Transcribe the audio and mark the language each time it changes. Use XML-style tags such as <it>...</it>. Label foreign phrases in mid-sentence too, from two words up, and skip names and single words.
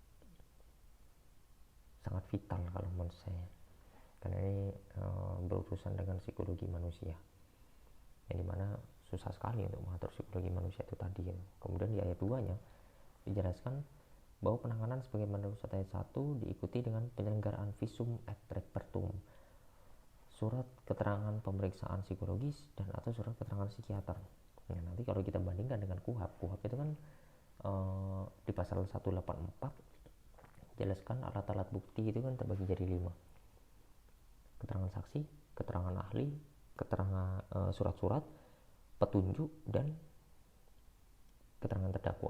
<id>sangat vital kalau menurut saya, karena ini berurusan dengan psikologi manusia, yang dimana susah sekali untuk mengatur psikologi manusia itu tadi ya. Kemudian di ayat 2 nya dijelaskan bahwa penanganan sebagaimana dimaksud ayat 1 diikuti dengan penyelenggaraan</id> <la>visum et repertum,</la> <id>surat keterangan pemeriksaan psikologis dan atau surat keterangan psikiater. Nah, nanti kalau kita bandingkan dengan KUHP itu kan di pasal 184 jelaskan alat-alat bukti itu kan terbagi jadi 5. Keterangan saksi, keterangan ahli, keterangan surat-surat, petunjuk, dan keterangan terdakwa.</id>